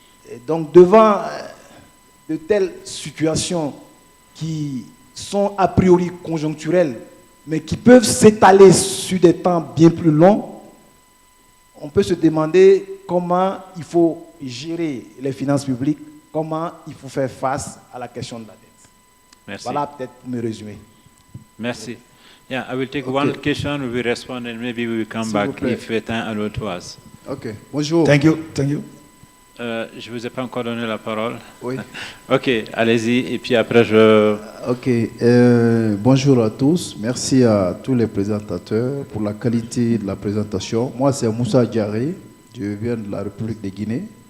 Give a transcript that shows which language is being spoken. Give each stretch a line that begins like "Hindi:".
French: Et donc devant de telles situations qui sont a priori conjoncturelles, mais qui peuvent s'étaler sur des temps bien plus longs, on peut se demander comment il faut gérer les finances publiques, comment il faut faire face à la question de la dette. Merci. Voilà peut-être pour me résumer. Merci.
English: Yeah, I will take one question, we will respond, and maybe we will come back if time allows to us.
French: Ok, bonjour.
English: Thank you. Thank you.
French: Je ne vous ai pas encore donné la parole. Oui. Ok, allez-y, et puis après je... Ok, bonjour à tous. Merci à tous les présentateurs pour la qualité de la présentation. Moi, c'est Moussa Diaré, je viens de la République de Guinée.